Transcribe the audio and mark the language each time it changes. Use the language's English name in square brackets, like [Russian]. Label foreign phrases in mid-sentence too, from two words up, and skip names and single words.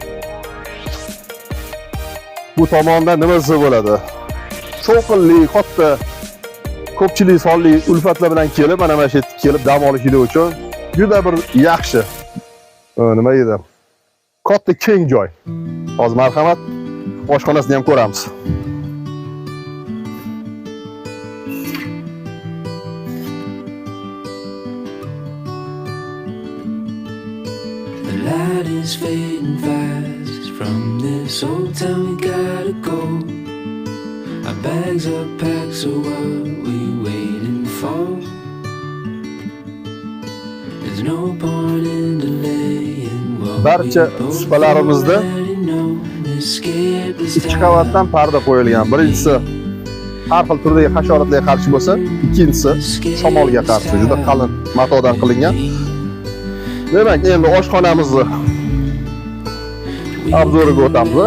[Uzbek] Bu tomonda nima desa bo'ladi? Cho'qinli, katta, ko'pchilik sonli ulfatlar bilan kelib, mana shu yerga kelib dam olishingiz uchun juda bir yaxshi. Nima edi? Katta keng joy. Hozir marhamat, oshxonasini ham ko'ramiz. [English] The light is fading fast from this old town, we gotta go. Our bags are packed, so what we waiting for? There's no point in delaying what [Uzbek] Barcha supalarimizda 2 qavatdan parda qo'yilgan. Birinchisi har xil turdagi hasharotlarga qarshi bo'lsa, ikkinchisi shamolga qarshi, juda qalin matodan qilingan. Demak, endi oshxonamizni obzoriga o'tamiz.